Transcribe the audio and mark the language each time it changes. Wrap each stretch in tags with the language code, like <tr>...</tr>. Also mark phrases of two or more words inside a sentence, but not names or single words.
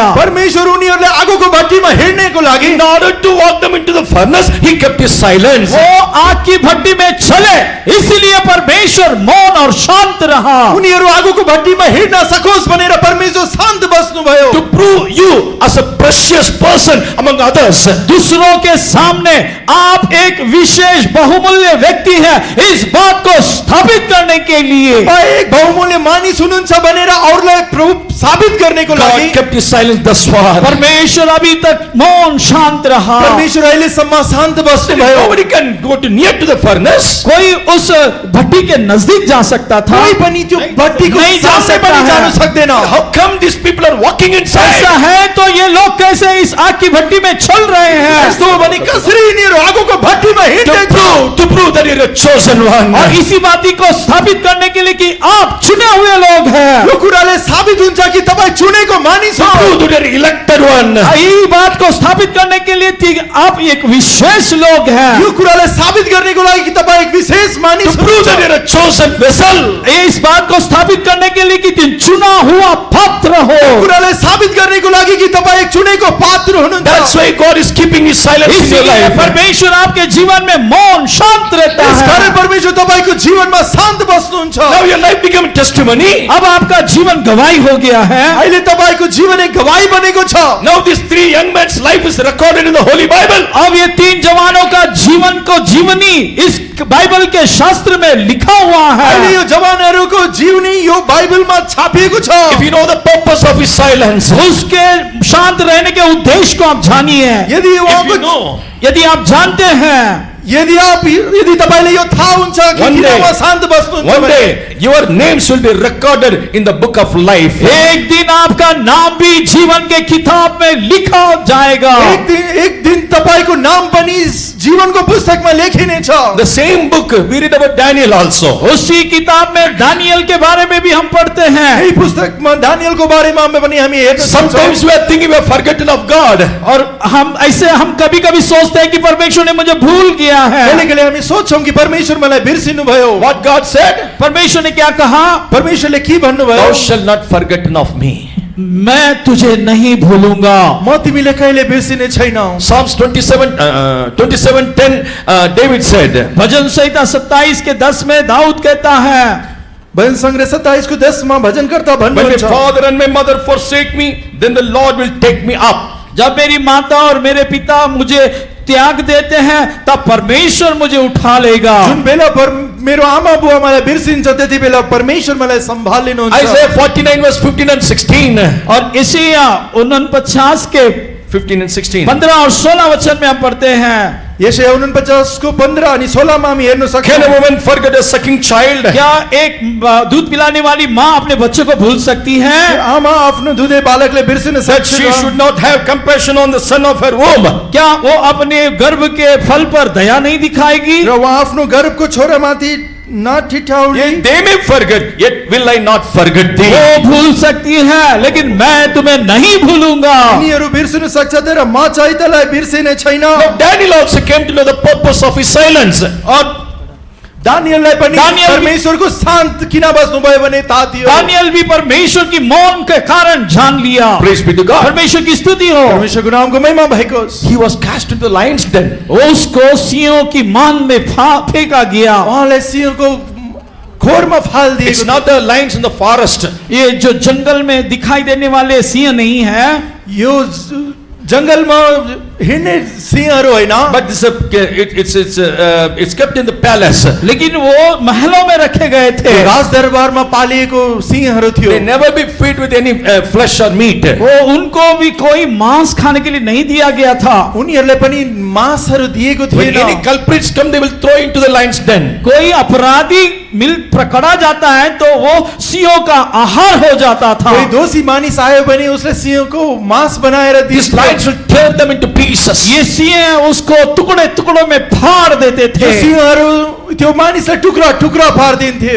<ne>परमेश्वर उनीहरूले आगोको भट्टीमा हिँड्नको लागि</ne> <en>In order to walk them into the furnace, he kept his silence.</en> <hi>वो आग की भट्टी में चले, इसलिए परमेश्वर मौन और शांत रहा।</hi> <ne>उनीहरू आगोको भट्टीमा हिँड्न सकोस् भनेर परमेश्वर शान्त बस्नुभयो।</ne> <en>To prove you as a precious person among others.</en> <hi>दूसरों के सामने आप एक विशेष बहुमूल्य व्यक्ति है, इस बात को स्थापित करने के लिए</hi> <ne>एक बहुमूल्य मानिस हुनुहुन्छ भनेर अरूलाई प्रभु साबित गर्नको लागि</ne> <en>God kept his silence thus far.</en> <hi>परमेश्वर अभी तक मौन शांत रहा।</hi> <ne>परमेश्वर अहिलेसम्म शान्त बस्नुभयो।</ne> <en>Nobody can go to near to the furnace.</en> <hi>कोई उस भट्टी के नजदीक जा सकता था,</hi> <ne>कोही पनि त्यो भट्टीको</ne> <hi>नहीं जा</hi> <ne>सामने</ne> <hi>सकता</hi> <ne>पनि</ne> <hi>है।</hi> <ne>जान सक्दैन।</ne> <en>How come these people are walking</en> <hi>ऐसा</hi> <en>inside?</en> <hi>है तो ये लोग कैसे इस आग की भट्टी में चल रहे हैं?</hi> <ne>यस्तो हो भने कसरी यिनीहरू आगोको भट्टीमा हिँड्दै</ne> <en>To prove that you're a chosen one.</en> <hi>और इसी बात को स्थापित करने के लिए कि आप चुने हुए लोग हैं।</hi> <ne>यो कुराले साबित हुन्छ कि तपाईँ चुनेको मानिस</ne> <en>To</en> <ne>हो।</ne> <en>prove that you're elected one.</en> <hi>यही बात को स्थापित करने के लिए कि आप एक विशेष लोग हैं।</hi> <ne>यो कुरालाई साबित गर्नेको लागि कि तपाईँ एक विशेष</ne> <en>To</en> <ne>मानिस</ne> <en>prove that</en> <ne>हुनुहुन्छ।</ne> <en>you're a chosen vessel.</en> <hi>इस बात को स्थापित करने के लिए कि तुम चुना हुआ पात्र हो।</hi> <ne>कुरालाई साबित गर्नेको लागि कि तपाईँ एक चुनेको पात्र</ne> <en>That's</en> <ne>हुनुहुन्छ।</ne> <en>why God is keeping his silence in your</en> <hi>इसलिए</hi> <en>life.</en> <hi>परमेश्वर आपके जीवन में मौन शांत रहता</hi> <ne>यसकारण</ne> <hi>है।</hi> <ne>परमेश्वर तपाईँको जीवनमा शान्त बस्नुहुन्छ।</ne> <en>Now your life became a testimony.</en> <hi>अब आपका जीवन गवाही हो गया है।</hi> <ne>अहिले तपाईँको जीवन एक गवाही बनेको छ।</ne> <en>Now these 3 young men's life is recorded in the Holy Bible.</en> <hi>अब ये 3 जवानों का जीवन को जीवनी इस बाइबल के शास्त्र में लिखा हुआ</hi> <ne>अहिले</ne> <hi>है।</hi> <ne>यो जवानहरूको जीवनी यो बाइबलमा छापिएको छ।</ne> <en>If you know the purpose of his silence,</en> <hi>उसके शांत रहने के उद्देश्य को आप जानिए।</hi> <ne>यदि</ne> <en>if you</en> <ne>उहाँको</ne> <en>know,</en> <hi>यदि आप जानते हैं,</hi> <ne>यदि तपाईँले यो थाहा हुन्छ कि</ne> <en>One</en> <ne>किन</ne> <en>day-</en> <ne>उहाँ शान्त बस्नुहुन्छ</ne> <en>one</en> <ne>भने</ne> <en>day your names will be recorded in the book of life.</en> <hi>एक दिन आपका नाम भी जीवन के किताब में लिखा जाएगा।</hi> <ne>एक दिन तपाईँको नाम पनि जीवनको पुस्तकमा लेखिनेछ।</ne> <en>The same book we read about Daniel also.</en> <hi>उसी किताब में दानियल के बारे में भी हम पढ़ते हैं।</hi> <ne>यही पुस्तकमा दानियलको बारेमा पनि हामी हेर्न</ne> <en>Sometimes</en> <ne>सक्छौँ।</ne> <en>we are thinking we have forgotten of God.</en> <hi>और हम कभी कभी सोचते हैं कि परमेश्वर ने मुझे भूल गया है।</hi> <ne>कहिले हामी सोच्छौँ कि परमेश्वर मलाई बिर्सिनु भयो।</ne> <en>What God said?</en> <hi>परमेश्वर ने क्या कहा?</hi> <ne>परमेश्वरले के भन्नुभयो?</ne> <en>Thou shalt not forgotten of me.</en> <hi>मैं तुझे नहीं भूलूंगा।</hi> <ne>म तिमीले कहिले बिर्सिने छैनौ।</ne> <en>Psalms 27:10 David said,</en> <hi>भजन संहिता 27 के 10 में दाऊद कहता है,</hi> <ne>भजन सङ्ग्रह 27 को 10 मा भजनकर्ता</ne> <en>when my</en> <ne>भन्नुहुन्छ,</ne> <en>father and my mother forsake me, then the Lord will take me up.</en> <hi>जब मेरी माता और मेरे पिता मुझे त्याग देते हैं तब परमेश्वर मुझे उठा लेगा।</hi> <ne>जुन बेला मेरो आमा बुवा मलाई बिर्सिन्छ त्यति बेला परमेश्वर मलाई सम्हालिनुहुन्छ।</ne> <en>Isaiah 49 verse 15 and 16.</en> <hi>और इसिया 49 के</hi> <en>15 and 16.</en> <hi>15 और 16 वचन में हम पढ़ते हैं,</hi> <ne>यशया 49 को 15 अनि 16 मा हामी हेर्न</ne> <en>Can a</en> <ne>सक्छौँ।</ne> <en>woman forget a sucking child?</en> <hi>क्या एक दूध पिलाने वाली माँ अपने बच्चे को भूल सकती है?</hi> <ne>आमा आफ्नो दुधे बालकले बिर्सिन</ne> <en>That she</en> <ne>सक्छ।</ne> <en>should not have compassion on the son of her womb.</en> <hi>क्या वो अपने गर्भ के फल पर दया नहीं दिखाएगी?</hi> <ne>र उहाँ आफ्नो गर्भको छोरामाथि नठिठाउने।</ne> <en>They may forget, yet will I not forget thee.</en> <hi>वो भूल सकती है लेकिन मैं तुम्हें नहीं भूलूंगा।</hi> <ne>यिनीहरू बिर्सिन सक्छ तर म चाहिँ तँलाई बिर्सिने छैन।</ne> <en>Now Daniel also came to know the purpose of his silence.</en> <hi>और</hi> <ne>दानियललाई पनि</ne> <hi>दानियल भी-</hi> <ne>परमेश्वरको शान्त किन बस्नुभयो भने थाहा थियो।</ne> <hi>दानियल भी परमेश्वर की मौन के कारण जान लिया।</hi> <en>Praise be to God.</en> <hi>परमेश्वर की स्तुति हो।</hi> <ne>परमेश्वरको नामको महिमा भएको होस्।</ne> <en>He was cast into the lion's den.</en> <hi>उसको सिंहों की मान में फेंका गया।</hi> <ne>उहाँलाई सिंहको खोरमा फालिदिएको</ne> <en>It's not the lions in the forest.</en> <hi>ये जो जंगल में दिखाई देने वाले सिंह नहीं है,</hi> <ne>यो जंगलमा हिँड्ने सिंहहरू होइन,</ne> <en>but this it's kept in the palace.</en> <hi>लेकिन वो महलों में रखे गए थे।</hi> <ne>राजदरबारमा पालिएको सिंहहरू थियो।</ne> <en>They never be fed with any flesh or meat.</en> <hi>वो उनको भी कोई मांस खाने के लिए नहीं दिया गया था।</hi> <ne>उनीहरूलाई पनि मांसहरू दिएको</ne> <en>When</en> <ne>थिएन।</ne> <en>any culprits come, they will throw into the lion's den.</en> <hi>कोई अपराधी पकड़ा जाता है तो वो सिंहों का आहार हो जाता था।</hi> <ne>कोही दोषी मानिस आयो भने उसले सिंहको मांस बनाएर</ne> <en>These</en> <ne>दिन्थ्यो।</ne> <en>lions will tear them into pieces.</en> <hi>ये सिंह उसको टुकड़े टुकड़ों में फाड़ देते थे।</hi> <ne>त्यो सिंहहरू त्यो मानिसलाई टुक्रा टुक्रा पारिदिन्थे।</ne>